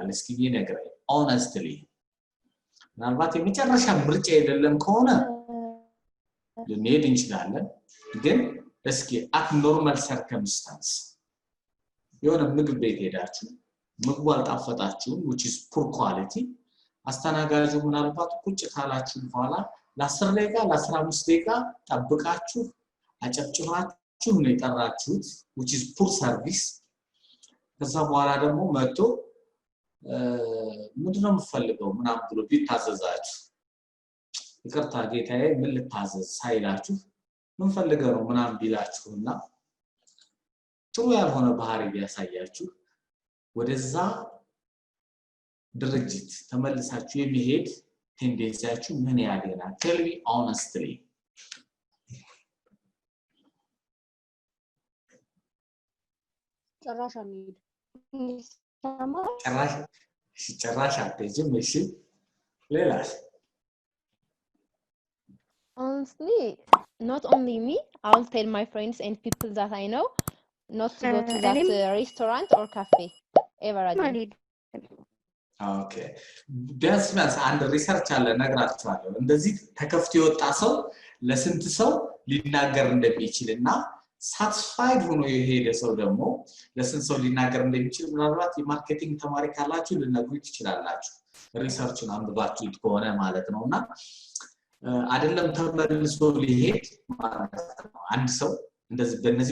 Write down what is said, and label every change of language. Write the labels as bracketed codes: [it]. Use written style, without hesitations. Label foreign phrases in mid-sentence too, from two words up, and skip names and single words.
[am] እስኪ ይነግረኝ ሆነስትሊ። ምናልባት የመጨረሻ ምርጫ አይደለም ከሆነ ልንሄድ እንችላለን ግን እስኪ [en] at normal circumstances [am] የሆነ ምግብ ቤት ሄዳችሁ ምግቡ አልጣፈጣችሁም [en] which is poor quality [am] አስተናጋጁ ምናልባት ቁጭ ካላችሁ በኋላ ለ10 ደቂቃ ለ15 ደቂቃ ጠብቃችሁ አጨብጭባችሁ ነው የጠራችሁት [en] which is poor service [am] ከዛ በኋላ ደግሞ መጥቶ ምንድነው የምትፈልገው ምናምን ብሎ ቢታዘዛችሁ ይቅርታ ጌታዬ ምን ልታዘዝ ሳይላችሁ ምን ፈልገው ነው ምናምን ቢላችሁና ጥሩ ያልሆነ ባህሪ ቢያሳያችሁ ወደዛ ድርጅት ተመልሳችሁ የሚሄድ ቴንደንሲያችሁ ምን ያህል ይሆናል? [en] Tell me honestly. [am] ጭራሽ አንሄድ ጭራሽ አትሄጂም እሺ ሌላስ? [en] Honestly, not only me, I'll tell my friends and people that I know not to go to that restaurant or cafe ever again. [am] Okay. ቢያንስ አንድ ሪሰርች አለ ነግራችኋለሁ እንደዚህ ተከፍቶ የወጣ ሰው ለስንት ሰው ሊናገር እንደሚችልና ሳቲስፋይድ ሆኖ የሄደ ሰው ደግሞ ለስንት ሰው ሊናገር እንደሚችል ምናልባት የማርኬቲንግ ተማሪ ካላችሁ ልነግሩት ይችላልላችሁ ሪሰርቹን አንብባችሁት ከሆነ ማለት ነውና አይደለም ተመልሶ ሊሄድ ማለት ነው አንድ ሰው እንደዚህ በእነዚህ